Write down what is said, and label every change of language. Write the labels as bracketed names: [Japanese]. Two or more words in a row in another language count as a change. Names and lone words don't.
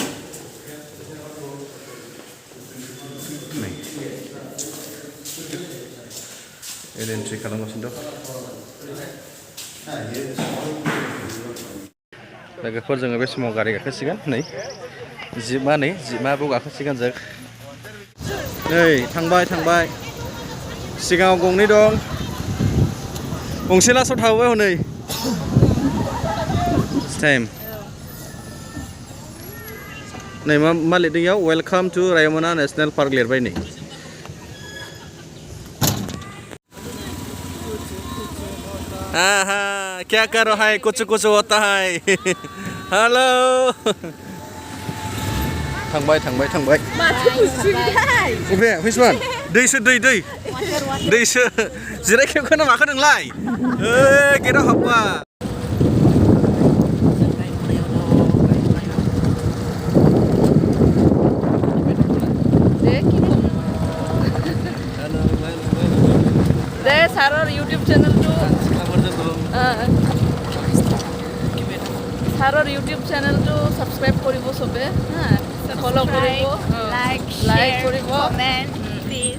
[Bodo] एन्ट्रि खालामगासिनो दं लोगोफोर जोङो बे समाव गारि गाखोसिगोन नै जिपआबो गाखोसिगोन जों नै थांबाय सिगाङाव गंनै दं गंसे लास्टआव थाबोबाय हनै टाइम नै मा लिरदों इयाव [English] welcome to Raimona National Park [Bodo] लिरबाय नै [Hindi] क्या करो है कुछ होता है [Bodo] हेलो थांबाय अबे फैसमान दैसो जिरायखेबखौनो माखो नोंलाय गेटआव हाबबा [Assamese] सारोर [English] YouTube channel two [Assamese] सारोर [English] YouTube channel two [Assamese] सब्सक्राइब करिब सबे फलो करिब लाइक करिब [English] comment please